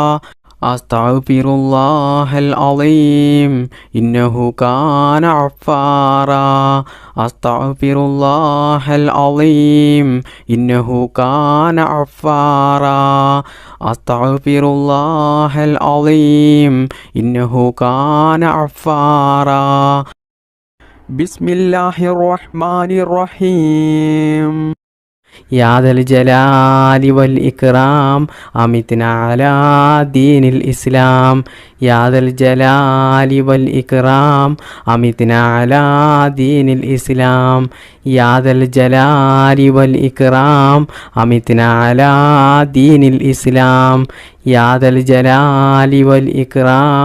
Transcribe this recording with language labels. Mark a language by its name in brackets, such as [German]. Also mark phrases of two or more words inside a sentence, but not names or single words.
[Arabic] أستغفر الله العظيم إنه كان غفارا أستغفر الله العظيم إنه كان غفارا أستغفر الله العظيم إنه كان غفارا بسم الله الرحمن റഹീം يا ذا الجلال والإكرام أمتنا على دين الإسلام يا ذا الجلال والإكرام أمتنا على دين الإسلام يا ذا الجلال والإكرام أمتنا على دين الإسلام يا ذا الجلال والإكرام